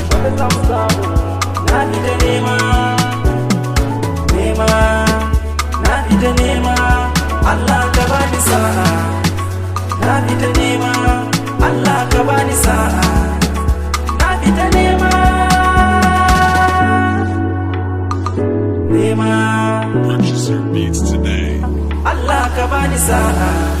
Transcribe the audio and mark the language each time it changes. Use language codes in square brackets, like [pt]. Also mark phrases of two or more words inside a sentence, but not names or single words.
[ha] Gobe za mu samu. Na fita nema. Nema. Na fita nema. Allah ka bani sa'a. Na fita nema. Allah ka bani sa'a, na fita nema, nema. [en] Purchase your beats today. [ha] Allah ka bani sa'a.